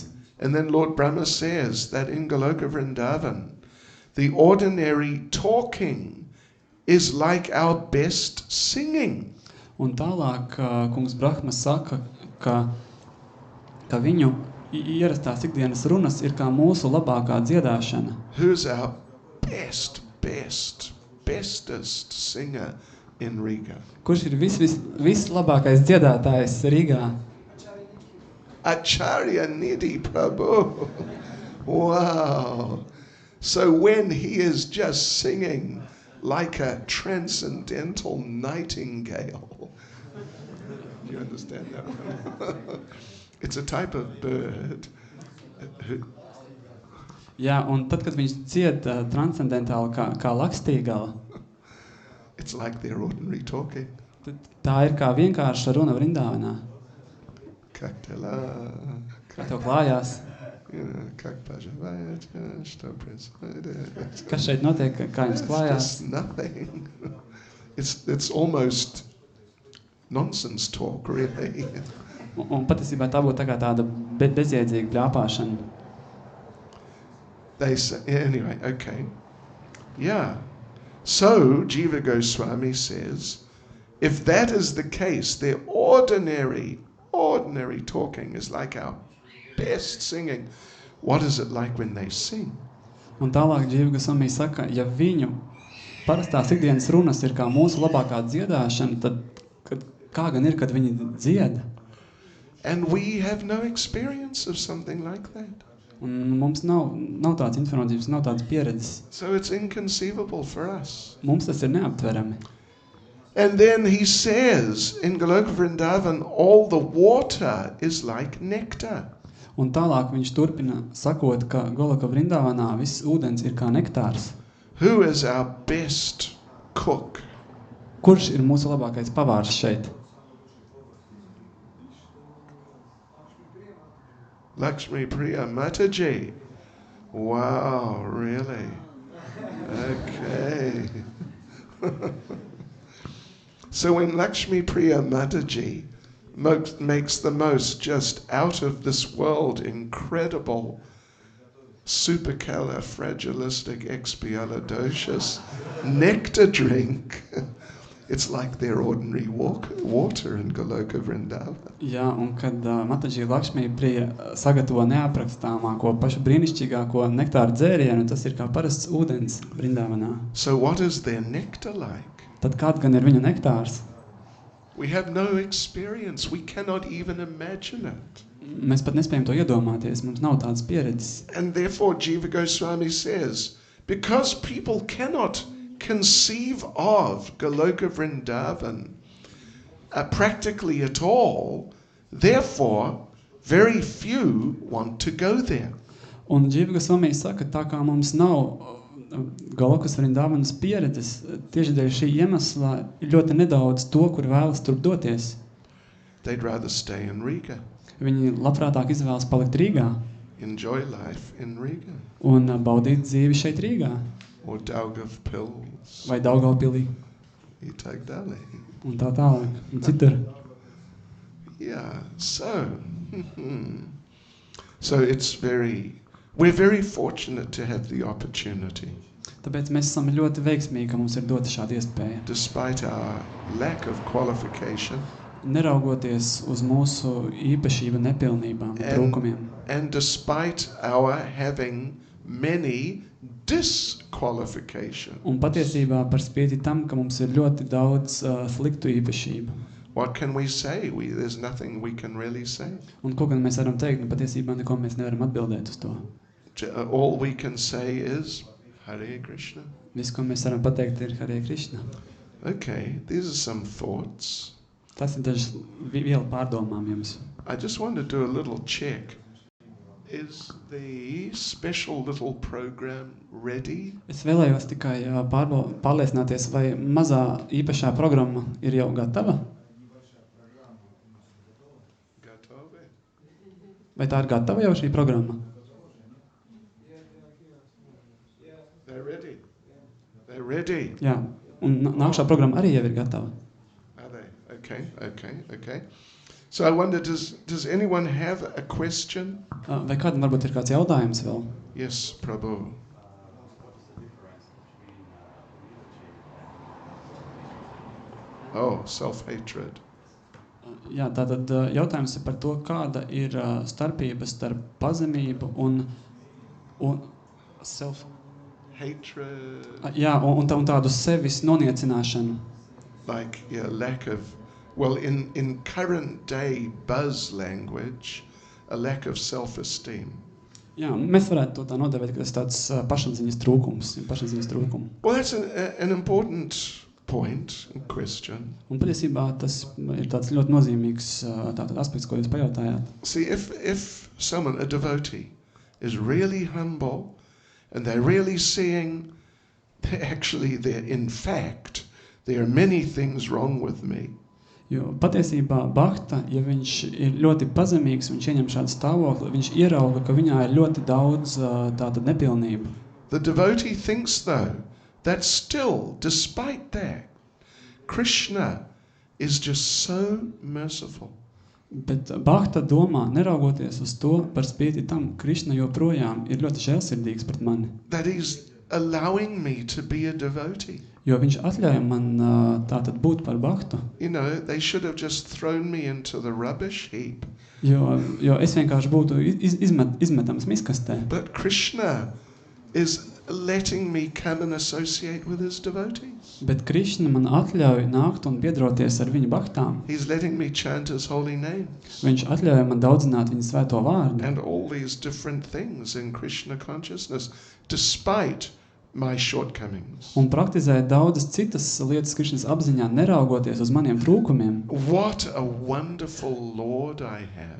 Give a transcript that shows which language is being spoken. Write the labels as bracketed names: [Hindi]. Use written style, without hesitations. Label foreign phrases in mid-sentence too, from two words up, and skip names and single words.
[English] And then Lord Brahma says that in Goloka Vrindavan, the ordinary talking is like our best singing. [Latvian] Un tālāk kungs Brahma saka, ka viņu ierastās ikdienas runas ir kā mūsu labākā dziedāšana. [English] Who's our bestest singer in Riga? [Latvian] Kurš ir vislabākais dziedātājs Rīgā? [English] Acharya Nidhi Prabhu. Wow. So when he is just singing like a transcendental nightingale, do you understand that one? It's a type of bird. [Latvian] Jā, un tad, kad viņš dzied transcendentāli kā lakstīgala, [English] It's like their ordinary talking. [Latvian] tā ir kā vienkārša runa Vrindavanā. Kaktala. Kā tev klājās? Kas šeit notiek, kā jums klājās? [English] It's just nothing. It's almost nonsense talk, really. [Latvian] Un patiesībā tā būtu tā kā tāda bezjēdzīga bļāpāšana. [English] They say, anyway, okay. Yeah. So, Jiva Goswami says, if that is the case, their ordinary talking is like our best singing. What is it like when they sing? [Latvian] Un tālāk Jiva Goswami saka, ja viņu parastās ikdienas runas ir kā mūsu labākā dziedāšana, tad kā gan ir, kad viņi dzied? [English] And we have no experience of something like that. [Latvian] Un mums nav tāds informācijas, nav tāds pieredzes. [English] So it's inconceivable for us. [Latvian] Mums tas ir neaptverami. [English] And then he says, in Goloka Vrindavan, all the water is like nectar. [Latvian] Un tālāk viņš turpina sakot, ka Goloka Vrindavanā viss ūdens ir kā nektārs. [English] Who is our best cook? [Latvian] Kurš ir mūsu labākais pavārs šeit? [English] Lakshmi Priya Mataji. Wow, really? Okay. So when Lakshmi Priya Mataji makes the most just out of this world incredible supercalifragilisticexpialidocious nectar drink, it's like their ordinary water in Goloka Vrindavan. [Latvian] Jā, un kad Mataji Lakshmi Priya sagatavo neaprakstāmāko, pašu brīnišķīgāko nektāru dzērienu, tas ir kā parasts ūdens Vrindavanā. [English] So what is their nectar like? [Latvian] Tad kāds gan ir viņa nektārs? [English] We have no experience. We cannot even imagine it. [Latvian] Mēs pat nespējam to iedomāties, mums nav tādas pieredzes. [English] And therefore Jiva Goswami says, because people cannot conceive of Goloka Vrindavan practically at all, therefore very few want to go there. [Latvian] Un Jiva Goswami saka, tā kā mums nav Golokas Vrindavanas pieredzes, tieši dēļ šī iemesla ir ļoti nedaudz to, kur vēlas tur doties. [English] They'd rather stay in Riga. [Latvian] Viņi labprātāk izvēlas palikt Rīgā. [English] Enjoy life in Riga. [Latvian] Un baudīt dzīvi šeit Rīgā. [English] Or Daugavpils. [Latvian] Vai Daugavpilī. Itagdali. Un tā tālāk. Un citur. [English] Yeah, so we're very fortunate to have the opportunity. [Latvian] Tāpēc mēs esam ļoti veiksmīgi, ka mums ir dota šāda iespēja. [English] Despite our lack of qualification. [Latvian] Neraugoties uz mūsu īpašību nepilnībām, trūkumiem. [English] And despite our having many disqualifications. [Latvian] Un patiesībā par spīti tam, ka mums ir ļoti daudz sliktu īpašību. [English] what can we say? There's nothing we can really say. [Latvian] Un ko gan mēs varam teikt? Nu, patiesībā neko mēs nevaram atbildēt uz to. [English] All we can say is Hare Krishna. [Latvian] Viss, ko mēs varam pateikt, ir Hare Krishna. [English] Okay, these are some thoughts. [Latvian] Tas ir dažas viela pārdomām jums. [English] I just want to do a little check. Is the special little program ready? [Latvian] Es vēlējos tikai pārliecināties, vai mazā īpašā programma ir jau gatava? Gatove? Vai tā ir gatava jau šī programma? [English] They're ready. They're ready. [Latvian] Jā, un nākšā programma arī jau ir gatava. [English] Are they? Okay. So I wonder, does anyone have a question? [Latvian] Vai kādam varbūt ir kāds jautājums vēl? [English] Yes, Prabhu. Oh, self-hatred. [Latvian] Jā, tātad jautājums ir par to, kāda ir starpība starp pazemību un self... [English] Hatred. [Latvian] Jā, un tādu sevis noniecināšanu. [English] Like, lack of... Well, in current day buzz language, a lack of self-esteem. [Latvian] Jā, mēs varētu to tā nodevēt, ka tas tāds pašapziņas trūkums. [English] Well, that's an important point and question. [Latvian] Un patiesībā tas ir tāds ļoti nozīmīgs aspekts, ko jūs pajautājāt. [English] See, if someone, a devotee, is really humble and they're really seeing, in fact, there are many things wrong with me. [Latvian] Jo patiesībā Bhakta, ja viņš ir ļoti pazemīgs un viņš ieņem šādu stāvokli, viņš ierauga, ka viņā ir ļoti daudz tātad nepilnību. [English] The devotee thinks, though, that still, despite that, Krishna is just so merciful. [Latvian] Bet Bhakta domā, neraugoties uz to, par spīti tam, Krishna joprojām ir ļoti žēlsirdīgs pret mani. [English] That he's allowing me to be a devotee. [Latvian] Jo viņš atļauj man tātad būt par Bhaktu. [English] You know, they should have just thrown me into the rubbish heap. [Latvian] Jo es vienkārši būtu izmetams miskastē. [English] But Krishna is letting me come and associate with his devotees. [Latvian] Bet Krishna man atļauj nākt un biedroties ar viņa Bhaktām. [English] He's letting me chant his holy names. [Latvian] Viņš atļauj man daudzināt viņa svēto vārdu. [English] And all these different things in Krishna consciousness, despite my shortcomings. [Latvian] Un praktizē daudzas citas lietas Krišnas apziņā, neraugoties uz maniem trūkumiem. [English] What a wonderful Lord I have.